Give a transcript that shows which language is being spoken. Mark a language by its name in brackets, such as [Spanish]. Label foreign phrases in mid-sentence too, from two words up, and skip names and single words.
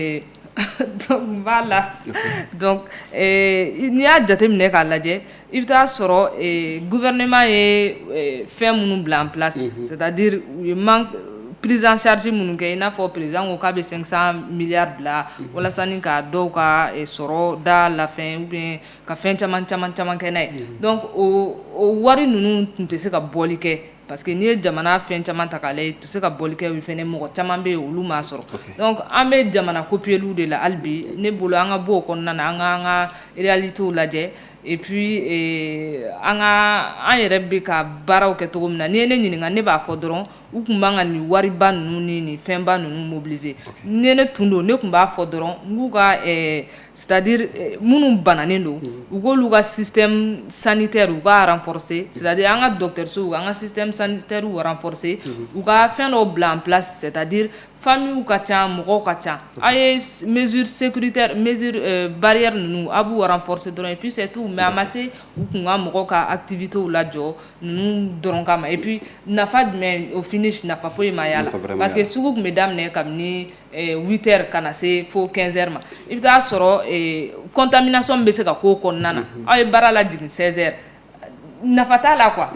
[Bambara] donc b'a la donc n'i y'a jateminɛ k'a lajɛ i bɛ taa sɔrɔ gouvernement ye fɛn minnu bila [French] en place c'est-à-dire [Bambara] u ye [French] prise en charge [Bambara] minnu kɛ i n'a fɔ président ko k'a bɛ 500 milliards bila walasa ni ka dɔw ka sɔrɔ da la fɛn [French] ou bien [Bambara] ka fɛn caman kɛ n'a ye donc o wari ninnu tun tɛ se ka bɔli kɛ parce que n'i ye jamana fɛn caman ta k'a lajɛ tɛ se ka bɔli kɛ fɛnɛ mɔgɔ caman bɛ yen olu m'a sɔrɔ donc an bɛ jamana kopiyeliw de la hali bi ne bolo an ka bɔ o kɔnɔna na an ka réalitéw lajɛ [French] et puis [Bambara] an yɛrɛ bɛ ka baaraw kɛ cogo min na n'i ye ne ɲininka ne b'a fɔ dɔrɔn u tun b'an ka nin wariba ninnu ni nin fɛnba ninnu mobiliser ni ne tun don ne tun b'a fɔ dɔrɔn n k'u ka [French] c'est-à-dire [Bambara] minnu bananen don u k'olu ka [French] système sanitaire [Bambara] u ka [French] renforcer c'est-à-dire [Bambara] an ka dɔgɔtɔrɔsow an ka [French] système sanitaire [Bambara] u renforcer u ka fɛn dɔw bila en [French] place c'est-à-dire [Bambara] famille ka ca mɔgɔw ka ca a ye [French] mesure sécuritaire mesure barrière [Bambara] ninnu a b'u renforcer dɔrɔn [French] et puis c'est tout mais [Bambara] a ma se u kun ka mɔgɔw ka activités lajɔ ninnu dɔrɔn kama [French] et puis [Bambara] nafa jumɛn [French] au finish [Bambara] nafa foyi ma y'a la [French] parce que [Bambara] sugu tun bɛ daminɛ kabini 8 heures ka na se fo 15 heures ma i bɛ taa sɔrɔ contamination bɛ se ka k'o kɔnɔna na aw ye baara lajigin 16 heures nafa t'a la quoi